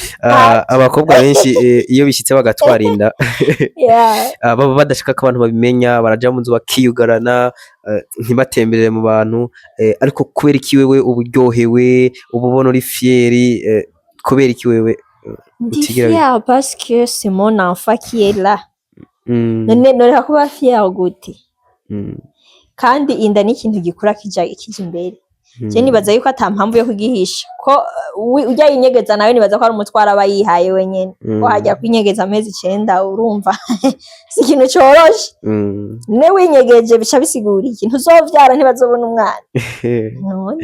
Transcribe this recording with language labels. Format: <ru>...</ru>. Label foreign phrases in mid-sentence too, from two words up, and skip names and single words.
<rn>abakobwa benshi iyo bishitse bagatwara inda baba badashaka ko abantu babimenya baraja mu nzu bakiyugarana ntibatemberere mu bantu ariko kubera iki wewe uburyohewe ububona uri fieri kubera iki wewe ndi fier</rn> <fr>parce que c'est mon enfant qui est là</fr> <rn>none kuba fier gute kandi inda ni ikintu gikura kija imbere je nibaza yuko atampamvu yo kugihisha ko ujya yinyegeza nawe nibaza ko ari umutwara abayihaye wenyene ko hajya kwinyegeza amezi 9 urumva si ikintu coroshe ne winyegeje bica bisigura ikintu uzovyara ntibazobona umwana none</rn>